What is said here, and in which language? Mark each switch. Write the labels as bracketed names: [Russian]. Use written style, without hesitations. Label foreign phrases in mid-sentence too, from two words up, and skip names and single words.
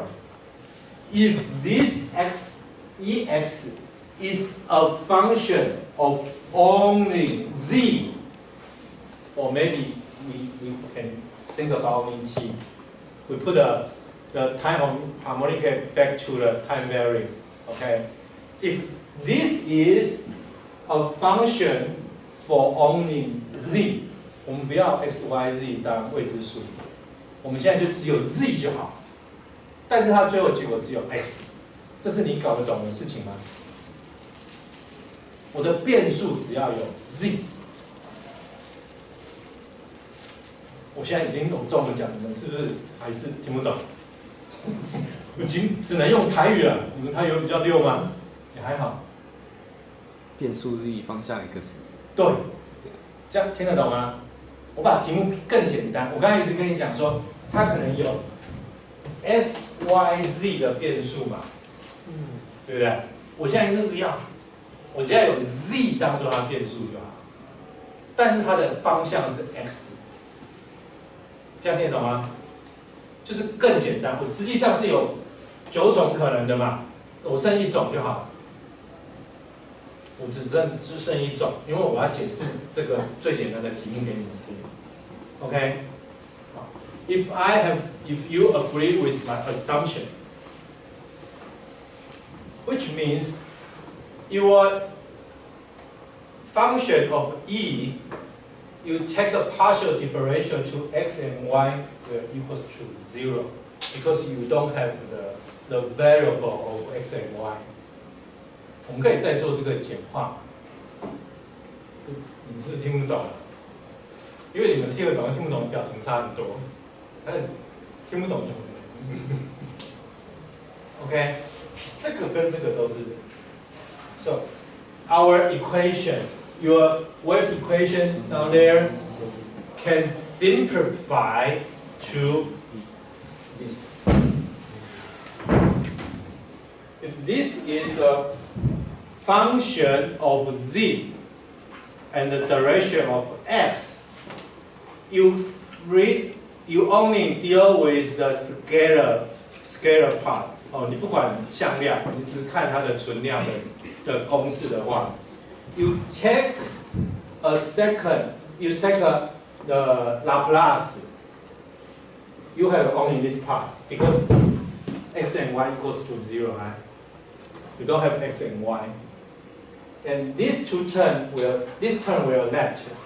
[English] If this ex is a function of only z, or maybe we can think about only t. We put the time harmonic back to the time varying. Okay? If this is a function for only z, [Chinese] 我们不要 x, y, z 当未知数，我们现在就只有 z 就好。但是它最后结果只有 x， 这是你搞得懂的事情吗？我的变数只要有 z。我现在已经用中文讲，你们是不是还是听不懂？已经只能用台语了。你们台语有比较溜吗？也还好。变数 z 方向 x。对，这样听得懂吗？我把题目更简单。我刚才一直跟你讲说，它可能有 x, y, z 的变数嘛，对不对？我现在就是不要，我现在有 z 当做它变数就好，但是它的方向是 x， 这样听得懂吗？就是更简单。我实际上是有9种可能的嘛，我剩1种就好。我只剩1种，因为我要解释这个最简单的题目给你们听。OK， [English] if you agree with my assumption, which means your function of e, you take a partial differential to x and y will equal to 0, because you don't have the variable of x and y. [Chinese] 我们可以再做这个简化，你们是不是听不懂？因为你们听得懂跟听不懂表情差很多，但是听不懂就OK， 这个跟这个都是。 [English] So our equations, your wave equation down there can simplify to this. If this is a function of z and the direction of x, you only deal with the scalar part. [Chinese] 你不管向量，你只看它的存量的公式的话 ， [English] you take the Laplace. You have only this part because x and y equals to 0, right? You don't have x and y. And these this term will left.